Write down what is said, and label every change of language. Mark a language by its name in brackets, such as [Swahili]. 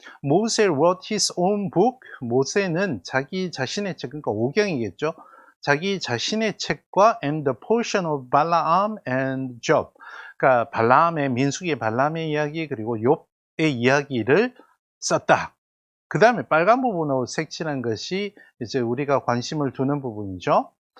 [English] 모세 wrote his own book. [Korean] 모세는 자기 자신의 책, 그러니까 오경이겠죠. 자기 자신의 책과 [English] and the portion of Balaam and Job. [Korean] 그러니까 발라암의, 민수기의 발라암의 이야기, 그리고 욥의 이야기를 썼다. 그 다음에 빨간 부분으로 색칠한 것이 이제 우리가 관심을 두는 부분이죠.